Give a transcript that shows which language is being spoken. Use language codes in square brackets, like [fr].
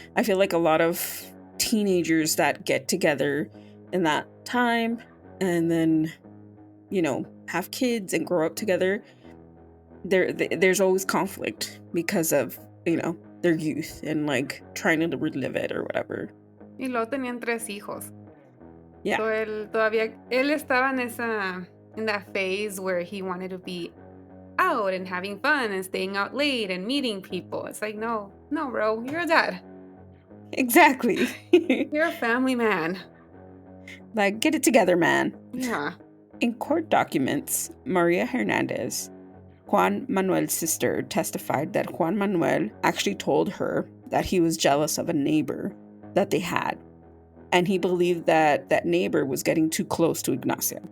[en] I feel like a lot of teenagers that get together in that time and then, you know, have kids and grow up together, there's always conflict because of, you know, their youth and like trying to relive it or whatever. [es] Y luego tenían 3 hijos. [en] Yeah. So [es] él estaba en [en] that phase where he wanted to be out and having fun and staying out late and meeting people. It's like, no, bro, you're a dad. Exactly. You're a family man. Like, get it together, man. Yeah. In court documents, Maria Hernandez, Juan Manuel's sister, testified that Juan Manuel actually told her that he was jealous of a neighbor that they had, and he believed that that neighbor was getting too close to Ignacia.